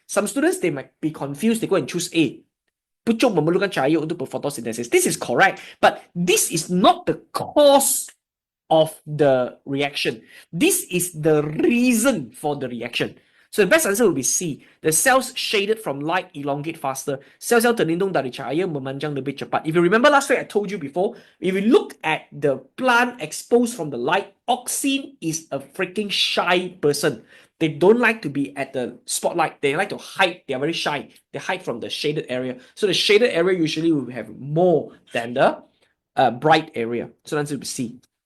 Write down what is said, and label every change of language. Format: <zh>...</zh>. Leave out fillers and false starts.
<en>Some students, they might be confused. They go and choose A.</en> <ms>Pucuk memerlukan cahaya untuk photosynthesis.</ms> <en>This is correct, but this is not the cause of the reaction. This is the reason for the reaction. So the best answer will be C. The cells shaded from light elongate faster.</en> <ms>Sel-sel terlindung dari cahaya memanjang lebih cepat.</ms> <en>If you remember last week, I told you before, if you look at the plant exposed from the light, auxine is a freaking shy person. They don't like to be at the spotlight. They like to hide. They are very shy. They hide from the shaded area. So the shaded area usually will have more than the bright area. So the answer will be C.</en>